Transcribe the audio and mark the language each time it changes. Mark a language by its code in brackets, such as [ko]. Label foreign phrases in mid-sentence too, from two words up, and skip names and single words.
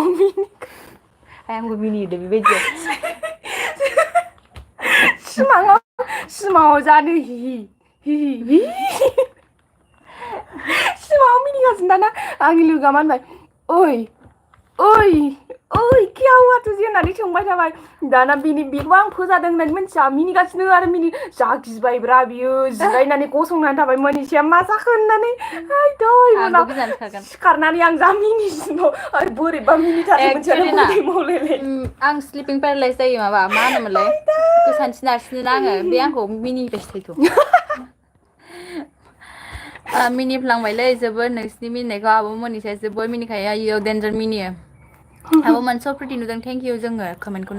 [brx] आंबो मिनिदो बेबायदियाव सिमाङाव जानो हि सिमाङाव मिनिगासिनो दाना आंनि लोगोआ मा होनबाय ओइ ओइ ओइ [hi] क्या हुआ तुझे [brx] होननानै सोंबाय थाबाय दाना बेखौ आं फोजादों होननानै मिन्थिया मिनिगासिनो आरो जा गिबायब्रा बियो जिरायनानै गसंनानै थाबाय मनिसाया मा जाखो होननानै आंबो गिनानै खारगोन सिखारनानै आं जा मिनिसिनो आरो बोरैबा मिनिथारदों मोनसेयानो एक्चुअलि ना मोदै मावलायलाय आं [en] sleeping paralysis [brx] जायो माबा मा होनोमोनलाय गोसानसि नारसिनो आङो बे आंखौ मिनिहोबाय थायो मिनिफ्लांबायलै जोबोद नोंसिनि मिनिनायखौ आब' मनिसाया जोबोद मिनिखायो आइयो देन्जार मिनियो आब' मोनसे प्रिटि नुदों [en] thank you [brx] जोङो कमेन्टखौनो